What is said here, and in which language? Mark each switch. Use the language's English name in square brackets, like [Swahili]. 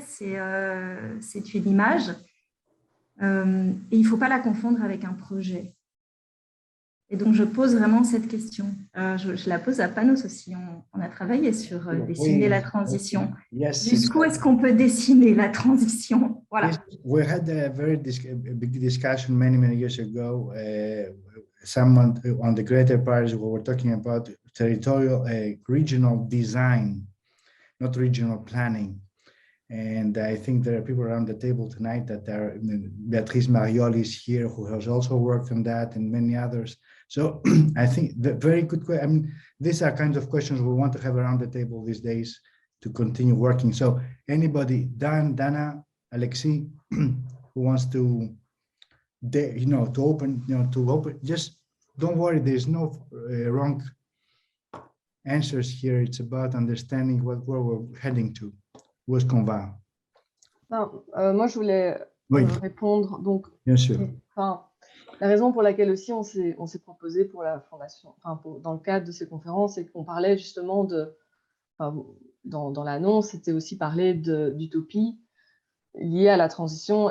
[French] C'est une image. Et il ne faut pas la confondre avec un projet. Et donc, je pose vraiment cette question. Je la pose à Panos aussi. On a travaillé sur dessiner la transition. [English] Yes, [French] jusqu'où est-ce qu'on peut dessiner la transition? Voilà. [English] Yes, we had a very big discussion many years ago. Someone on the Greater Paris, we were talking about territorial, regional design, not regional planning. And I think there are people around the table tonight that are, Beatrice Marioli is here, who has also worked on that, and many others. So I think the very good question. I mean, these are kinds of questions we want to have around the table these days to continue working. So anybody, Dan, Dana, Alexis, who wants to, to open, just don't worry. There's no wrong answers here. It's about understanding where we're heading to. [French] Où est-ce qu'on va? Moi, je voulais répondre. Donc, bien sûr. La raison pour laquelle aussi on s'est proposé pour la fondation, dans le cadre de ces conférences, c'est qu'on parlait justement dans l'annonce, c'était aussi parler d'utopie liée à la transition.